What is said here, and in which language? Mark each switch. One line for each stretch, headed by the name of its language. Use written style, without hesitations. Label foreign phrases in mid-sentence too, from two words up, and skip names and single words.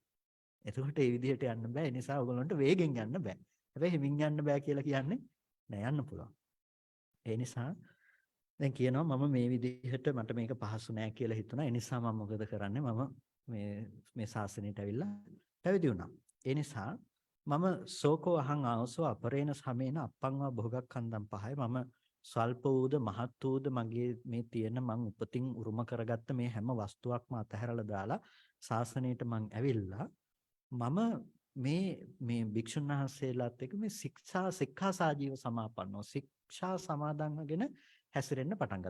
Sinhala: එතකොට ඒ විදිහට යන්න බෑ. ඒ නිසා ඔයගොල්ලන්ට වේගෙන් යන්න බෑ. හැබැයි හිමින් යන්න බෑ කියලා කියන්නේ නෑ යන්න පුළුවන්. ඒ නිසා දැන් කියනවා මම මේ විදිහට මට මේක පහසු නෑ කියලා හිතුණා. ඒ නිසා මම මොකද කරන්නේ? මම මේ ශාසනයට ඇවිල්ලා පැවිදි වුණා. ඒ නිසා මම
Pali: සෝකෝ අහං ආවසෝ අපරේණ සමේන අප්පංවා භෝගක්ඛන්දම් පහයි
Sinhala: මම ස්වල්ප වූද මහත් වූද මගේ මේ තියෙන මං උපතින් උරුම කරගත්ත මේ හැම වස්තුවක්ම අතහැරලා දාලා ශාසනයට මං ඇවිල්ලා මම මේ භික්ෂුන් වහන්සේලාත් එක්ක මේ
Pali: සික්ඛා සාජීව සමාපන්නෝ
Sinhala: ශික්ෂා සමාදන්වගෙන හැසිරෙන්න පටන් ගත්තා.